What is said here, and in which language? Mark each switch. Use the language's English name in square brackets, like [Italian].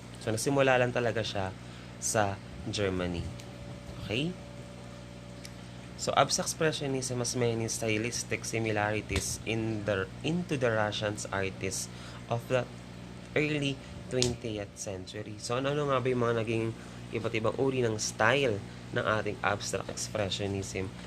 [Filipino] So, nasimula lang talaga siya sa Germany. [English] Okay? So, abstract expressionism has many stylistic similarities into the Russian artists of the early 20th century. [Filipino] So, ano nga ba yung mga naging iba't ibang uri ng style ng ating abstract expressionism?